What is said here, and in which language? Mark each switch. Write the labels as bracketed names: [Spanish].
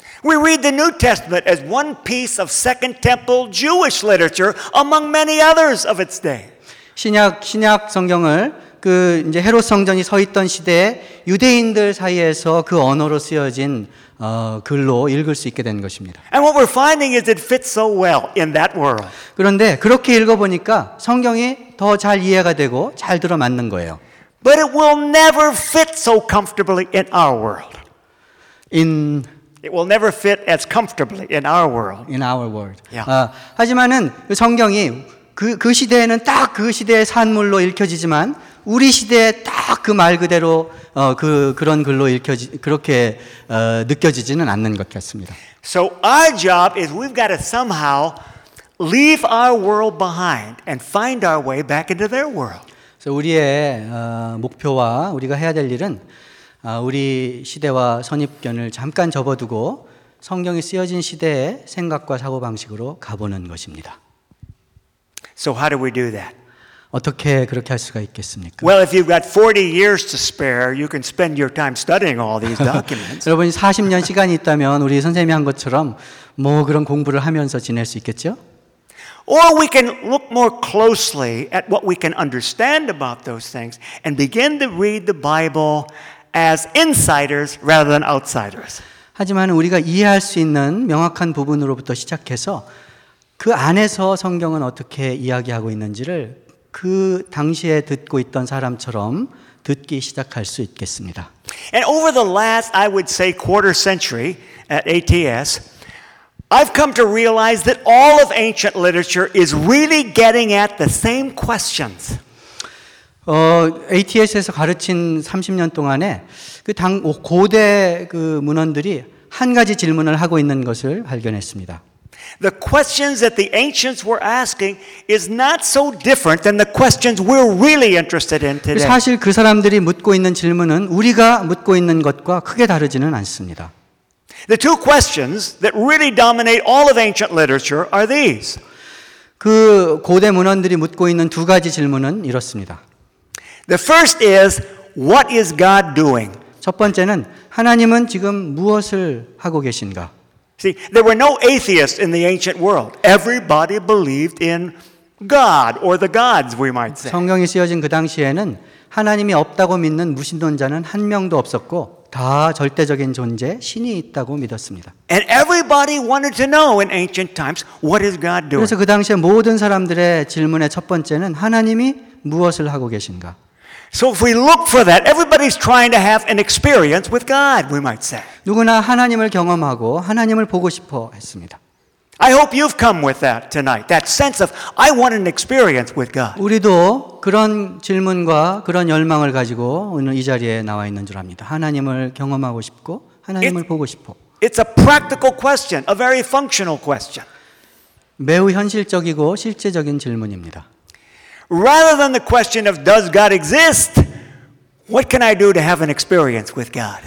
[English] We read the New Testament as one piece of Second Temple Jewish literature among many others of its day. [Korean] 신약 성경을 그 이제 헤롯 성전이 서 있던 시대에 유대인들 사이에서 그 언어로 쓰여진 글로 읽을 수 있게 된 것입니다. [English] And what we're finding is it fits so well in that world. [Korean] 그런데 그렇게 읽어 보니까 성경이 더 잘 이해가 되고 잘 들어맞는 거예요. [English] But it will never fit so comfortably in our world. It will never fit as comfortably in our world. In our world. Yeah. [Korean] 하지만은 성경이 그 시대에는 딱 그 시대의 산물로 읽혀지지만 우리 시대에 딱 그 말 그대로 그런 글로 그렇게 느껴지지는 않는 것 같습니다. [English] So our job is we've got to somehow leave our world behind and find our way back into their world. [Korean] 우리의 목표와 우리가 해야 될 일은 우리 시대와 선입견을 잠깐 접어두고 성경이 쓰여진 시대의 생각과 사고방식으로 가보는 것입니다. [English] So how do we do that? [Korean] 어떻게 그렇게 할 수가 있겠습니까? [English] Well, if you've got 40 years to spare, you can spend your time studying all these documents. [Korean] 여러분 40년 시간이 있다면 우리 선생님이 한 것처럼 뭐 그런 공부를 하면서 지낼 수 있겠죠? [English] Or we can look more closely at what we can understand about those things and begin to read the Bible as insiders rather than outsiders. [Korean] 하지만 우리가 이해할 수 있는 명확한 부분으로부터 시작해서 그 안에서 성경은 어떻게 이야기하고 있는지를 그 당시에 듣고 있던 사람처럼 듣기 시작할 수 있겠습니다. [English] And over the last, I would say, quarter century at ATS, I've come to realize that all of ancient literature is really getting at the same questions. [Korean] ATS에서 가르친 30년 동안에 고대 그 문헌들이 한 가지 질문을 하고 있는 것을 발견했습니다. [English] The questions that the ancients were asking is not so different than the questions we're really interested in today. [Korean] 사실 그 사람들이 묻고 있는 질문은 우리가 묻고 있는 것과 크게 다르지는 않습니다. [English] The two questions that really dominate all of ancient literature are these. [Korean] 그 고대 문헌들이 묻고 있는 두 가지 질문은 이렇습니다. [English] The first is, what is God doing? [Korean] 첫 번째는 하나님은 지금 무엇을 하고 계신가? [English] See, there were no atheists in the ancient world. Everybody believed in God or the gods, we might say. [Korean] 성경이 쓰여진 그 당시에는 하나님이 없다고 믿는 무신론자는 한 명도 없었고 다 절대적인 존재 신이 있다고 믿었습니다. [English] And everybody wanted to know in ancient times what is God doing? [Korean] 그래서 그 당시에 모든 사람들의 질문의 첫 번째는 하나님이 무엇을 하고 계신가? [English] So if we look for that, everybody's trying to have an experience with God, we might say. [Korean] 누구나 하나님을 경험하고 하나님을 보고 싶어 했습니다. [English] I hope you've come with that tonight. That sense of I want an experience with God. [Korean] 우리도 그런 질문과 그런 열망을 가지고 오늘 이 자리에 나와 있는 줄 압니다. 하나님을 경험하고 싶고 하나님을 보고 싶어. [English] It's a practical question, a very functional question. [Korean] 매우 현실적이고 실제적인 질문입니다. [English] Rather than the question of does God exist, what can I do to have an experience with God?